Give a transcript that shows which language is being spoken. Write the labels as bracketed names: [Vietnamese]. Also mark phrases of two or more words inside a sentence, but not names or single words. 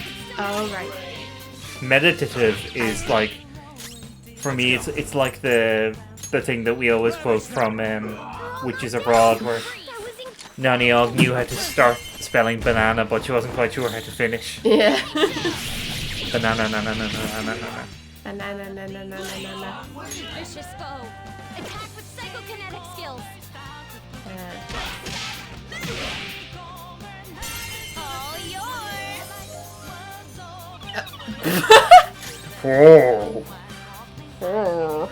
[English] Oh, right. Meditative is like, for me, it's like the thing that we always quote from Witches Abroad, where Naniog knew how to start spelling banana, but she wasn't quite sure how to finish. Yeah. Banana, na na na na na na na. Banana, na, na, na, na, na, na. Vicious foe. Attack with psychokinetic skills. All yours! Oh, Oh.